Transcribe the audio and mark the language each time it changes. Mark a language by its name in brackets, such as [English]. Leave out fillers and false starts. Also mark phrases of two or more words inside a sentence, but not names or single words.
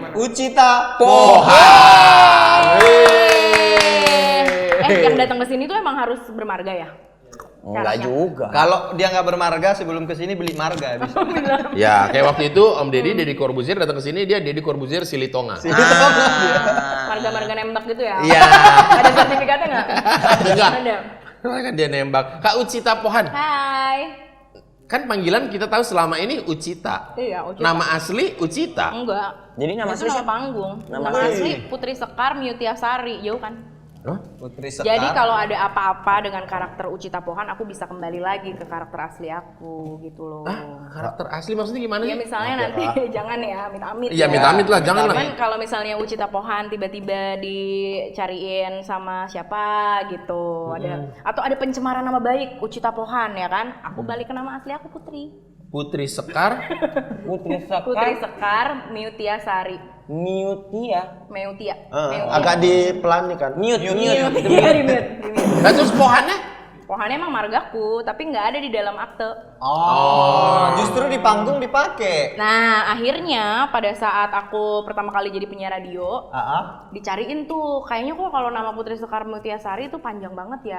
[Indonesian] Ucita Yang datang ke sini tuh emang harus bermarga ya? Enggak juga. Kalau dia nggak bermarga sebelum kesini beli marga bisa. Ya, kayak waktu itu Om Deddy Corbuzier datang ke sini, dia Deddy Corbuzier Silitonga. Marga-marga nembak gitu ya? Iya. Ada sertifikatnya nggak? Enggak. Ada. Kan dia nembak. Kak Ucita Pohan. Hai. Kan panggilan kita tahu selama ini Ucita. Iya, Ucita. Nama asli Ucita. Enggak. Jadi nama Itu asli nama siapa? panggung. Nama Nama asli Putri Sekar Myutiasari. Jauh kan? Putri Sekar. Jadi kalau ada apa-apa dengan karakter Uchita Pohan, aku bisa kembali lagi ke karakter asli aku gitu loh. Karakter asli maksudnya gimana Ya sih? misalnya nanti jangan ya, amit-amit. Iya, amit-amit lah, jangan lah. Cuman kalau misalnya Uchita Pohan tiba-tiba dicariin sama siapa gitu, atau ada pencemaran nama baik Uchita Pohan ya kan, aku balik ke nama asli aku Putri. Putri Sekar. Putri Putri Sekar, Sekar Miutia Sari. Miutia. Meutia. Agak dipelani kan. Mute. Iya, di mute. Nah, terus Pohannya? Pohannya emang margaku, tapi nggak ada di dalam akte. Justru di panggung dipakai. Nah, akhirnya pada saat aku pertama kali jadi penyiar radio, dicariin tuh, kayaknya kok kalau nama Putri Sekar Mutiasari itu panjang banget ya,